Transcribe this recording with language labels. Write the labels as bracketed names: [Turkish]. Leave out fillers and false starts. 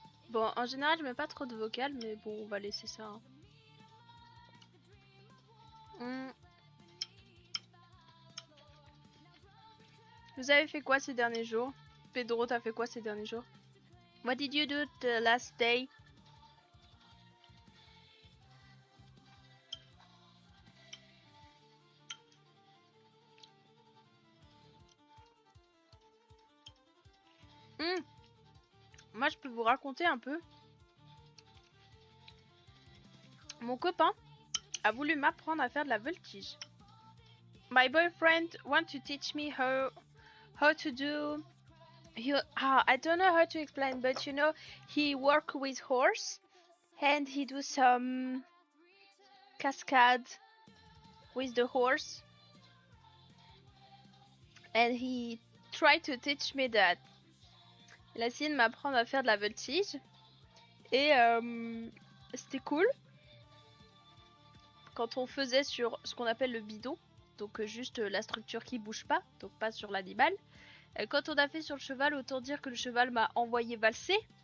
[French] Bon, en général, je mets pas trop de vocal, mais bon, on va laisser ça. Hein. Vous avez fait quoi ces derniers jours? Pedro, t'as fait quoi ces derniers jours? [English] What did you do the last day? [French] Moi, je peux vous raconter un peu. Mon copain a voulu m'apprendre à faire de la voltige. [English] My boyfriend want to teach me how to do. I don't know how to explain, but you know, he work with horse, and he do some cascade with the horse, and he try to teach me that. [French] Il a essayé de m'apprendre à faire de la voltige, et c'était cool. Quand on faisait sur ce qu'on appelle le bidon, donc juste la structure qui bouge pas, donc pas sur l'animal. Quand on a fait sur le cheval, autant dire que le cheval m'a envoyé valser.